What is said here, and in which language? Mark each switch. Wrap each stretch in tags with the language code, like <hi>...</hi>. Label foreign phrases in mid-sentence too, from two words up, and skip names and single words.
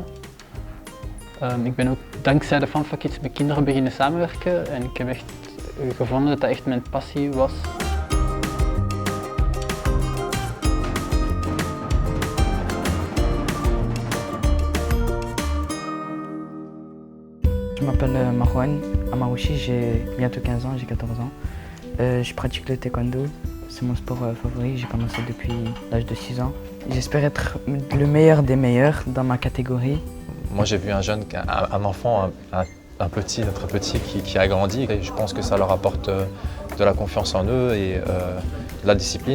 <nl>Ik ben ook dankzij de Fanfakids met kinderen beginnen samenwerken en ik heb echt gevonden dat dat echt mijn passie was.</nl> <fr>Je m'appelle Marwan Amarouchi, j'ai bientôt 15 ans, j'ai 14 ans. Je pratique le taekwondo, c'est mon sport favori, j'ai commencé depuis l'âge de 6 ans. J'espère être le meilleur des meilleurs dans ma catégorie. Moi j'ai vu un jeune, un enfant, un petit, un très petit qui a grandi et je pense que ça leur apporte de la confiance en eux et de la discipline.</fr>